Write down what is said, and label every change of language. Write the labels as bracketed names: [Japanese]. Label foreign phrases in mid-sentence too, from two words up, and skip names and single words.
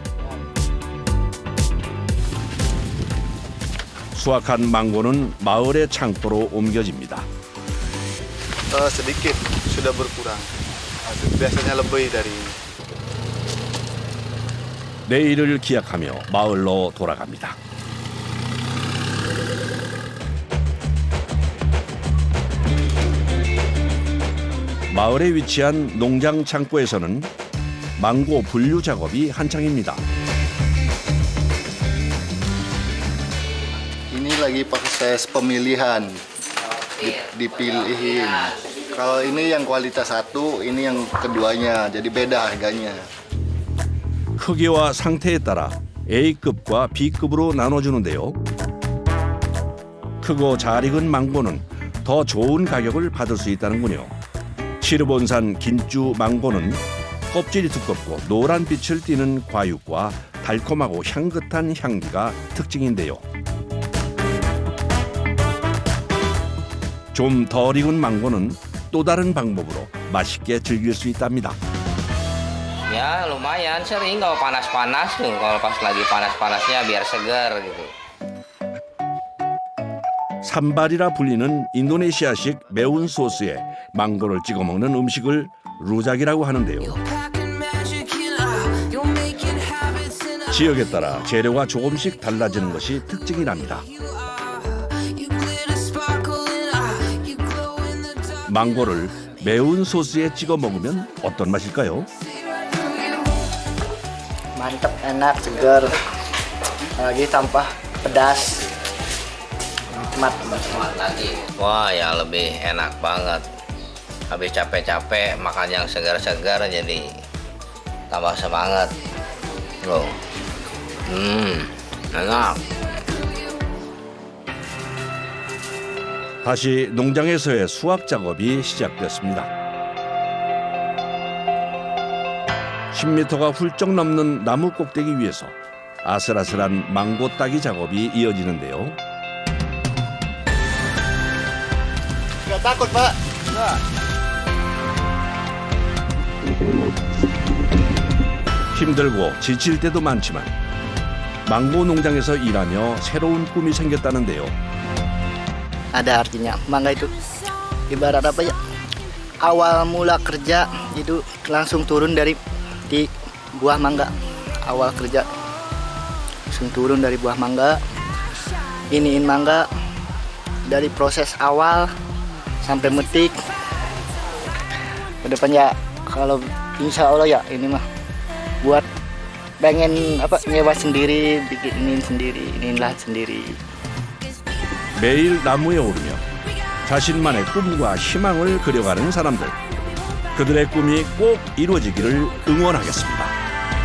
[Korean] 수확한 망고는 마을의 창고로 옮겨집니다. [Indonesian] Sedikit sudah berkurang. Biasanya lebih dari. [Korean] 내일을 기약하며 마을로 돌아갑니다. 마을에 위치한 농장 창고에서는 망고 분류 작업이 한창입니다. [Indonesian] Ini lagi proses pemilihan, dipilihin. Kalau ini yang kualitas 1, ini yang keduanya, jadi beda harganya. [Korean] 크기와 상태에 따라 A급과 B급으로 나눠주는데요. 크고 잘 익은 망고는 더 좋은 가격을 받을 수 있다는군요. 시르본산 긴주 망고는 껍질이 두껍고 노란 빛을 띠는 과육과 달콤하고 향긋한 향기가 특징인데요. 좀 덜 익은 망고는 또 다른 방법으로 맛있게 즐길 수 있답니다. [Indonesian] Ya lumayan sering kalau panas-panas tuh, kalau pas lagi panas-panasnya biar segar gitu. [Korean] 산발이라 불리는 인도네시아식 매운 소스에 망고를 찍어 먹는 음식을 루작이라고 하는데요. 지역에 따라 재료가 조금씩 달라지는 것이 특징이랍니다. 망고를 매운 소스에 찍어 먹으면 어떤 맛일까요? [Indonesian] Mantap, enak, segar. Lagi tanpa pedas. Nikmat. Wah ya lebih enak banget. Habis capek-capek makan yang segar-segar jadi tambah semangat. Loh. enak. [Korean] 다시 농장에서의 수확 작업이 시작됐습니다. 10m가 훌쩍 넘는 나무 꼭대기 위에서 아슬아슬한 망고 따기 작업이 이어지는데요. [Indonesian] Nggak takut, Pak? [Korean] 힘들고 지칠 때도 많지만 망고 농장에서 일하며 새로운 꿈이 생겼다는데요. [Indonesian] Ada artinya. Mangga itu ibarat apa ya? Awal mula kerja itu langsung turun dari di buah mangga. Awal kerja langsung turun dari buah mangga. Iniin mangga dari proses awal sampai metik. Kedepannya kalau [Arabic] insya Allah [Indonesian] ya ini mah buat pengen apa nyewa sendiri, bikinin sendiri, inilah sendiri. [Korean] 매일 나무에 오르며 자신만의 꿈과 희망을 그려가는 사람들. 그들의 꿈이 꼭 이루어지기를 응원하겠습니다.